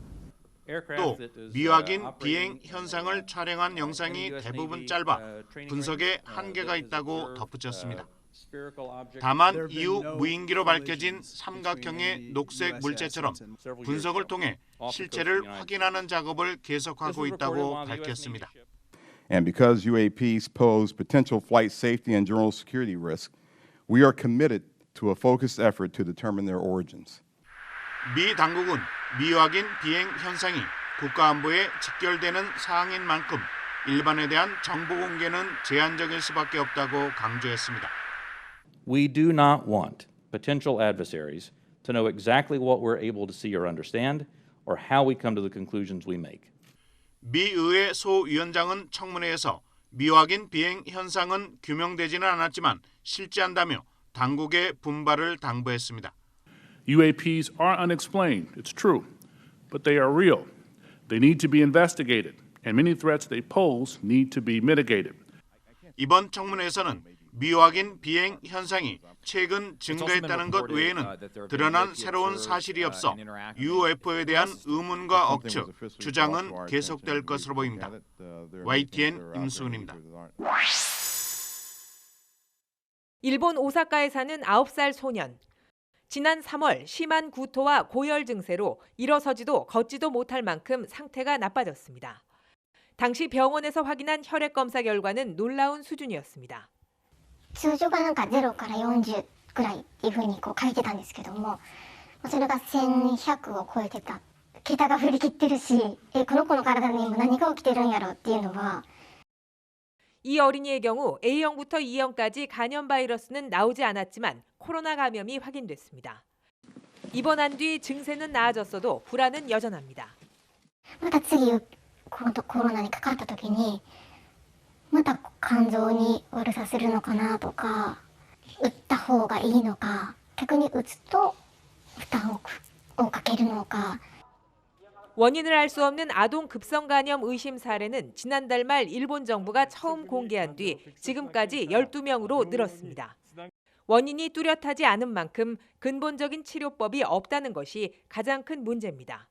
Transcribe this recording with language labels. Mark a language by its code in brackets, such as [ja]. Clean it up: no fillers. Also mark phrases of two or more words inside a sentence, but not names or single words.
[ko] 또 미확인 비행 현상을 촬영한 영상이 대부분 짧아 분석에 한계가 있다고 덧붙였습니다. 다만 이후 무인기로 밝혀진 삼각형의 녹색 물체처럼 분석을 통해 실체를 확인하는 작업을 계속하고 있다고 밝혔습니다. [en] And because UAPs pose potential flight safety and general security risk, we are committed to a focused effort to determine their origins. [ko] 미 당국은 미확인 비행 현상이 국가안보에 직결되는 사항인 만큼 일반에 대한 정보 공개는 제한적일 수밖에 없다고 강조했습니다. [en] We do not want potential adversaries to know exactly what we're able to see or understand or how we come to the conclusions we make. [ko] 미 의회 소위원장은 청문회에서 미확인 비행 현상은 규명되지는 않았지만 실제한다며 당국의 분발을 당부했습니다. [en] UAPs are unexplained, it's true, but they are real. They need to be investigated, and many threats they pose need to be mitigated. [ko] 이번 청문회에서는 미확인 비행 현상이 최근 증가했다는 것 외에는 드러난 새로운 사실이 없어 UFO에 대한 의문과 억측, 주장은 계속될 것으로 보입니다. YTN 임수근입니다. 일본 오사카에 사는 9살 소년. 지난 3월 심한 구토와 고열 증세로 일어서지도 걷지도 못할 만큼 상태가 나빠졌습니다. 당시 병원에서 확인한 혈액 검사 결과는 놀라운 수준이었습니다. [ja] 通常がなんか0から40ぐらいっていうふうにこう書いてたんですけども、それが1100を超えてた。桁が振り切ってるし、この子の体に今何が起きてるんやろっていうのは。 [ko] 이 어린이의 경우 A형부터 E형까지 간염 바이러스는 나오지 않았지만 코로나 감염이 확인됐습니다. 입원한 뒤 증세는 나아졌어도 불안은 여전합니다. [ja] また次コロナにかかった時にまた肝臓に悪さするのかなとか、打った方がいいのか、逆に打つと負担をかけるのか。 [ko] 원인을 알 수 없는 아동 급성 간염 의심 사례는 지난달 말 일본 정부가 처음 공개한 뒤 지금까지 12명으로 늘었습니다. 원인이 뚜렷하지 않은 만큼 근본적인 치료법이 없다는 것이 가장 큰 문제입니다.